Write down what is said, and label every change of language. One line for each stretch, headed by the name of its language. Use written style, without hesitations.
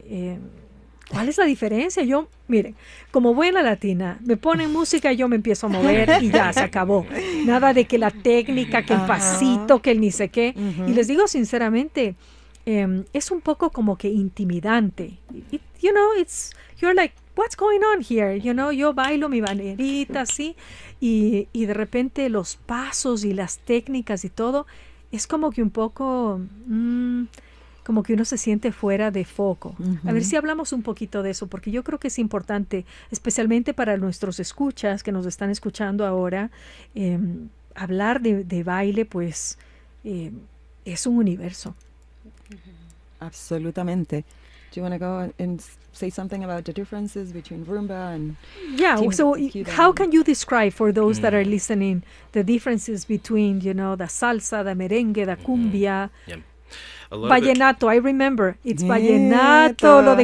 Spanish: ya. ¿Cuál es la diferencia? Yo, miren, como buena latina, me ponen música y yo me empiezo a mover y ya se acabó. Nada de que la técnica, que el pasito, que el ni sé qué. Y les digo sinceramente, es un poco como que intimidante.
English: You know, you're like, what's going on here? You know,
Spanish: yo bailo mi banderita así y de repente los pasos y las técnicas y todo, es como que un poco, como que uno se siente fuera de foco. A ver si hablamos un poquito de eso, porque yo creo que es importante, especialmente para nuestros escuchas que nos están escuchando ahora, hablar de baile, pues es un universo. Absolutamente.
English: Do you want to go and say something about the differences between rumba and Yeah,
Spanish: tiene
English: so how
Spanish: cubano?
English: can you describe for those that are listening the differences between, you know, the salsa, the merengue, the cumbia? A lot of it. Vallenato, I remember. It's vallenato,
Spanish: lo de